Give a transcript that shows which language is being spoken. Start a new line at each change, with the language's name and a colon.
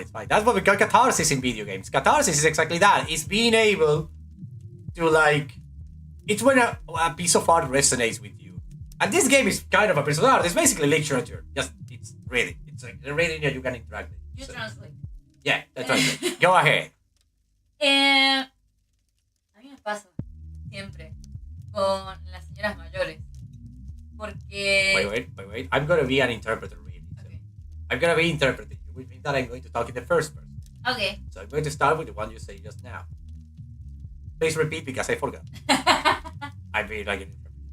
English: It's fine. That's what we call catharsis in video games. Catharsis is exactly that. It's being able to like. It's when a piece of art resonates with you. And this game is kind of a piece of art. It's basically literature. It's like the reading that you can interact with. You translate. Yeah, that's right. Go ahead.
Spanish: A mí me pasa siempre con las señoras mayores. Porque.
English: Wait. I'm gonna be an interpreter, really. So Okay. I'm gonna be interpreting you, which means that I'm going to talk in the first person. Okay. So I'm going to start with the one you said just now. Please repeat because I forgot. I'm being like an interpreter.